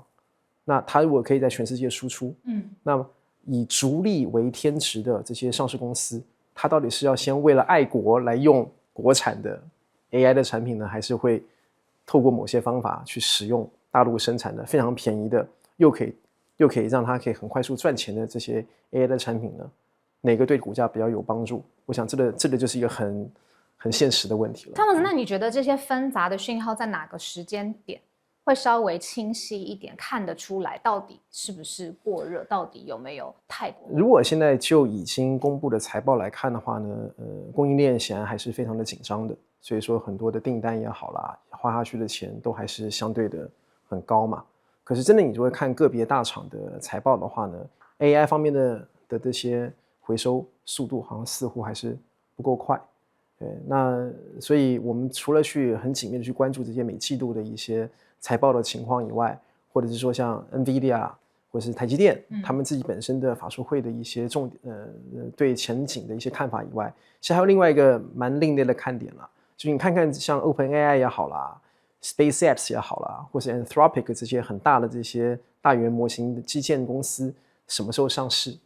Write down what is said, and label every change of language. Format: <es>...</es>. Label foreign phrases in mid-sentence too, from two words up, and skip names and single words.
<zh>那它如果可以在全世界輸出，那麼以逐利為天職的這些上市公司，它到底是要先為了愛國來用國產的 AI 的產品呢，還是會透過某些方法去使用大陸生產的非常便宜的，又可以讓它可以很快速賺錢的這些 AI 的產品呢？哪個對股價比較有幫助？我想這個就是一個很現實的問題了。湯姆斯，那你覺得這些紛雜的訊號在哪個時間點會稍微清晰一點，看得出來到底是不是過熱，到底有沒有太過？如果現在就已經公布的財報來看的話呢，供應鏈顯然還是非常的緊張的，所以說很多的訂單也好啦，花下去的錢都還是相對的很高嘛。可是真的你就會看個別大廠的財報的話呢 ，AI 方面的這些回收速度好像似乎還是不夠快。對，那所以我們除了去很緊密的去關注這些每季度的一些財報的情況以外，或者是說像 NVIDIA 或者是台積電，他們自己本身的法說會的一些對前景的一些看法以外，其實還有另外一個蠻另類的看點啦，就是你看看像 OpenAI 也好啦 ，SpaceX 也好啦，或是 Anthropic 這些很大的這些大語言模型的基建公司，什麼時候上市？</zh>